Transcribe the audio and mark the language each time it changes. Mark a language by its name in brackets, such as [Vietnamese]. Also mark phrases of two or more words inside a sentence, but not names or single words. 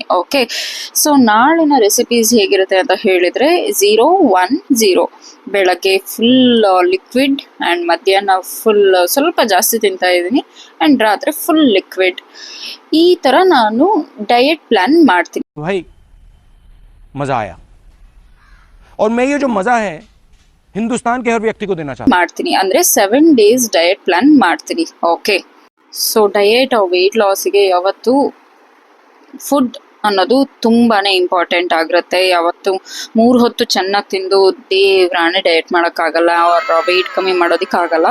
[English] okay, so [Kannada] ನಾಳಿನ ರೆಸಿಪೀಸ್ ಹೇಗಿರುತ್ತೆ ಅಂತ ಹೇಳಿದರೆ 0-1-0 ಬೆಳಗ್ಗೆ [English] full liquid and [Kannada] ಮಧ್ಯಾಹ್ನ ಫುಲ್ ಸ್ವಲ್ಪ ಜಾಸ್ತಿ ತಿಂತಾ ಇದ್ದೀನಿ ಆ್ಯಂಡ್ ರಾತ್ರಿ [English] full liquid. [Kannada] ಈ ಥರ ನಾನು [English] diet plan [Kannada] ಮಾಡ್ತೀನಿ. [Hindi] भाई मज़ा आया और मैं ये जो मज़ा है हिंदुस्तान के हर व्यक्ति को देना चाहता हूं. [Kannada] ಮಾಡ್ತೀನಿ ಅಂದರೆ [English] 7 days diet plan [Kannada] ಮಾಡ್ತೀನಿ. [English] okay, so diet weight [Kannada] ಲಾಸಿಗೆ ಯಾವತ್ತು ಫುಡ್ ಅನ್ನೋದು ತುಂಬಾನೇ ಇಂಪಾರ್ಟೆಂಟ್ ಆಗಿರುತ್ತೆ. ಯಾವತ್ತು 3 ಹೊತ್ತು ಚೆನ್ನಾಗಿ ತಿಂದು ದೇವ್ರಾಣೆ ಡಯಟ್ ಮಾಡೋಕ್ಕಾಗಲ್ಲ, ಅವ್ರ ವೆಯ್ಟ್ ಕಮ್ಮಿ ಮಾಡೋದಕ್ಕಾಗಲ್ಲ.